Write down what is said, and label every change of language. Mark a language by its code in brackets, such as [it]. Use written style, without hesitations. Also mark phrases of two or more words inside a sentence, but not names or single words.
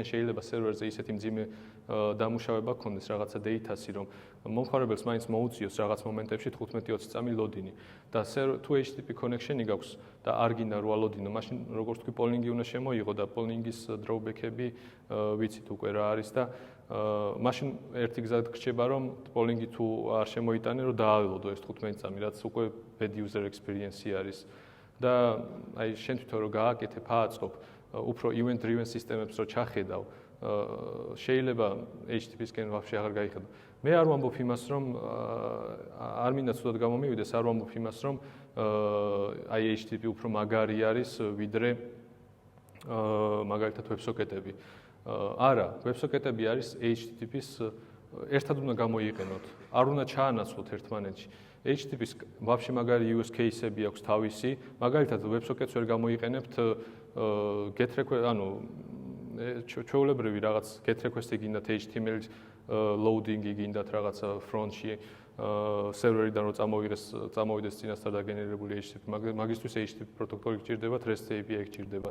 [ka] შეიძლება სერვერზე ისეთი მძიმე დამუშავება გქონდეს რაღაცა data-სი, რომ მომხმარებელს მაინც მოუწიოს რაღაც მომენტებში 15-20 წამი ლოდინი და თუ HTTP connection-ი გაქვს და არ გინდა რა ლოდინო, მაშინ როგორც თქვი პოლინგი უნდა შემოიღო და პოლინგის drawback-ები ვიცით უკვე რა არის და მაშინ ერთი გზა გრჩება, რომ პოლინგი თუ არ შემოიტანე, რომ დააველოდო ეს 15 წამი, რაც უკვე [en] bad user experience- [ka] ი არის. და აი შენ თვითონ რო გააკეთებ, ააწყობ უფრო [en] event driven [ka] სისტემებს რო ჩახედავ, შეიძლება HTTP-სკენ ვაფშე აღარ გაიხედო. მე არ ვამბობ იმას, რომ არ მინდა ცუდად გამომივიდეს, არ ვამბობ იმას, რომ აი HTTP უფრო მაგარი არის ვიდრე მაგალითად ვებსოკეტები. არა, ვებსოკეტები არის HTTP-ს ერთად უნდა გამოიყენოთ, არ უნდა ჩაანაცვლოთ ერთმანეთში. HTTP-ს ვაფშე მაგარი [en] use case- [ka] ები აქვს თავისი, მაგალითად WebSockets ვერ გამოიყენებთ [en] get request, [ka] ანუ ჩვეულებრივი რაღაც [en] get request- [ka] ი გინდათ HTML-ის loading-ი გინდათ რაღაცა front-ში სერვერიდან რომ წამოვიდეს წინასწარ დაგენერებული HTTP, მაგისთვის HTTP პროტოკოლი გჭირდებათ, REST API გჭირდებათ.